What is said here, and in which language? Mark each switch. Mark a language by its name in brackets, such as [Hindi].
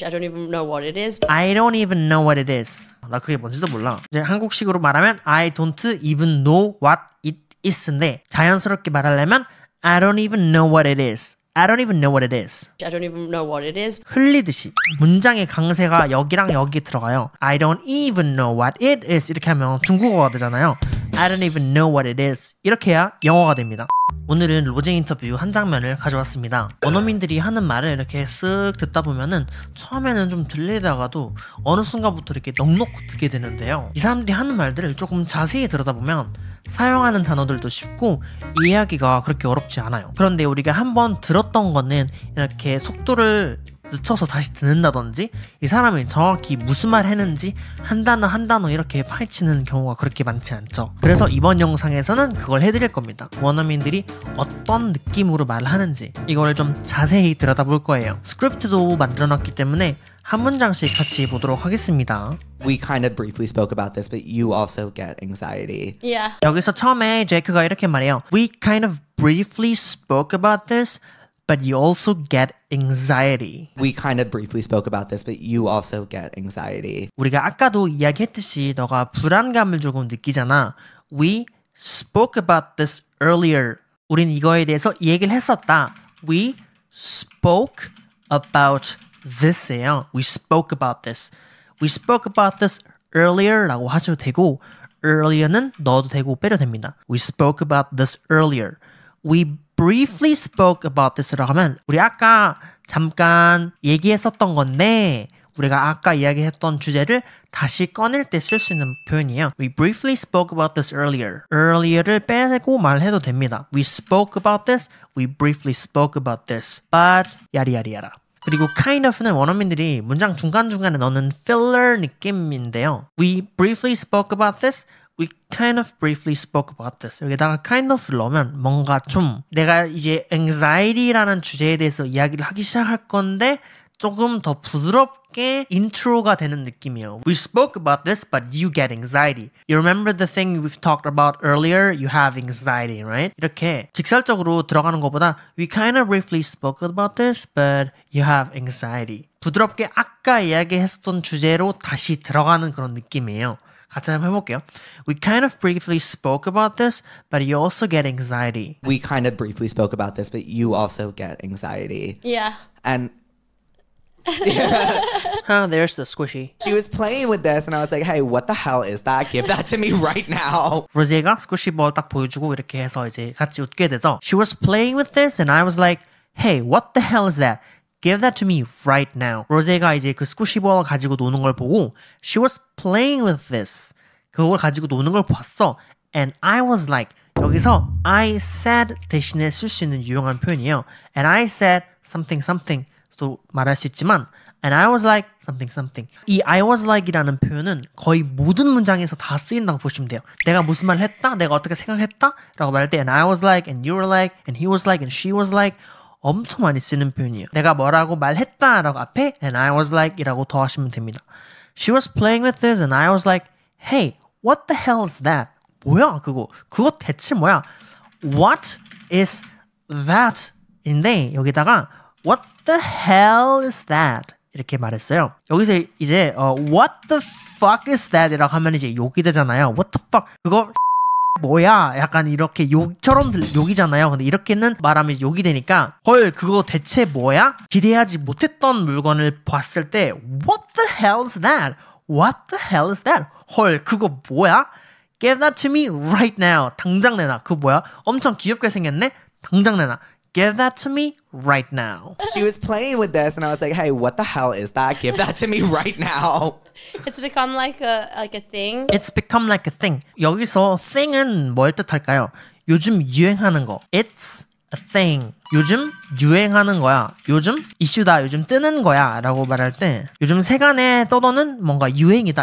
[English] I don't even know what it is. I don't even know what it is. [Korean] 나 그게 뭔지도 몰라. 이제 한국식으로 말하면 [English] I don't even know what it is인데 [Korean] 자연스럽게 말하려면 [English] I don't even know what it is. I don't even know what it is. I don't even know what it is. [Korean] 흘리듯이 문장의 강세가 여기랑 여기 들어가요. [English] I don't even know what it is. [Korean] 이렇게 하면 중국어가 되잖아요. [English] I don't even know what it is. [Korean] 이렇게 해야 영어가 됩니다. 오늘은 로제 인터뷰 한 장면을 가져왔습니다. 원어민들이 하는 말을 이렇게 쓱 듣다 보면은 처음에는 좀 들리다가도 어느 순간부터 이렇게 넋놓고 듣게 되는데요. 이 사람들이 하는 말들을 조금 자세히 들여다보면 사용하는 단어들도 쉽고 이해하기가 그렇게 어렵지 않아요. 그런데 우리가 한번 들었던 거는 이렇게 속도를 늦춰서 다시 듣는다든지 이 사람이 정확히 무슨 말 했는지 한 단어 이렇게 파헤치는 경우가 그렇게 많지 않죠. 그래서 이번 영상에서는 그걸 해드릴 겁니다. 원어민들이 어떤 느낌으로 말을 하는지 이거를 좀 자세히 들여다볼 거예요. 스크립트도 만들어놨기 때문에 한 문장씩 같이 보도록 하겠습니다. [English] We kind of briefly spoke about this, but you also get anxiety. Yeah. [Korean] 여기서 처음에 제이크가 이렇게 말해요. [English] We kind of briefly spoke about this, but you also get anxiety. We kind of briefly spoke about this, but you also get anxiety. [Korean] 우리가 아까도 이야기했듯이 너가 불안감을 조금 느끼잖아. [English] We spoke about this earlier. [Korean] 우린 이거에 대해서 이 얘기를 했었다. [English] We spoke about this예요. We spoke about this. We spoke about this earlier [Korean] 라고 하셔도 되고 earlier는 넣어도 되고 빼도 됩니다. [English] We spoke about this earlier. We briefly spoke about this [Korean] 라고 하면 우리 아까 잠깐 얘기했었던 건데 우리가 아까 이야기했던 주제를 다시 꺼낼 때 쓸 수 있는 표현이에요. [English] We briefly spoke about this earlier. [Korean] earlier를 빼고 말해도 됩니다. [English] We spoke about this. We briefly spoke about this. But 야리야리야라. [Korean] 그리고 kind of는 원어민들이 문장 중간중간에 넣는 filler 느낌인데요. [English] We briefly spoke about this. We kind of briefly spoke about this. [Korean] 여기다가 kind of를 넣으면 뭔가 좀 내가 이제 anxiety라는 주제에 대해서 이야기를 하기 시작할 건데 조금 더 부드럽게 인트로가 되는 느낌이에요. [English] We spoke about this, but you get anxiety. You remember the thing we've talked about earlier? You have anxiety, right? [Korean] 이렇게 직설적으로 들어가는 것보다 [English] We kind of briefly spoke about this, but you have anxiety. [Korean] 부드럽게 아까 이야기했었던 주제로 다시 들어가는 그런 느낌이에요. 같이 한번 해볼게요. [English] We kind of briefly spoke about this, but you also get anxiety. We kind of briefly spoke about this, but you also get anxiety. Yeah. And There's the squishy. she was playing with this, and I was like, hey, what the hell is that? Give that to me right now. [Korean] 로제가 스쿠시 볼 딱 보여주고 이렇게 해서 이제 같이 웃게 되죠. [English] She was playing with this, and I was like, hey, what the hell is that? Give that to me right now. [Korean] 로제가 이제 그 스쿠시 볼 가지고 노는 걸 보고 [English] She was playing with this. [Korean] 그걸 가지고 노는 걸 봤어. [English] And I was like, [Korean] 여기서 I said 대신에 쓸 수 있는 유용한 표현이에요. [English] And I said something something [Korean] 또 말할 수 있지만 [English] And I was like something something. [Korean] 이 I was like이라는 표현은 거의 모든 문장에서 다 쓰인다고 보시면 돼요. 내가 무슨 말을 했다, 내가 어떻게 생각했다 라고 말할 때 [English] And I was like, and you were like, and he was like, and she was like [Korean] 엄청 많이 쓰는 표현이에요. 내가 뭐라고 말했다 라고 앞에 [English] And I was like [Korean] 이라고 더 하시면 됩니다. [English] She was playing with this and I was like, hey, what the hell is that? [Korean] 뭐야 그거? 그거 대체 뭐야? [English] What is that? [Korean] 인데 여기다가 [English] What the hell is that? [Korean] 이렇게 말했어요. 여기서 이제 [English] What the fuck is that? [Korean] 이라고 하면 이제 욕이 되잖아요. [English] What the fuck? [Korean] 그거 뭐야? 약간 이렇게 욕처럼 욕이잖아요. 근데 이렇게는 말하면 욕이 되니까 헐 그거 대체 뭐야? 기대하지 못했던 물건을 봤을 때 [English] What the hell is that? What the hell is that? [Korean] 헐 그거 뭐야? [English] Give that to me right now. [Korean] 당장 내놔. 그거 뭐야? 엄청 귀엽게 생겼네? 당장 내놔. [English] Give that to me right now. She was playing with this, and I was like, hey, what the hell is that? Give that to me right now. It's become like a thing. It's become like a thing. [Korean] 여기서 thing은 뭘 뜻할까요? 요즘 유행하는 거. [English] It's a thing. [Korean] 요즘 유행하는 거야. 요즘 이슈다. 요즘 뜨는 거야. 라고 말할 때 요즘 세간에 떠도는 뭔가 유행이다.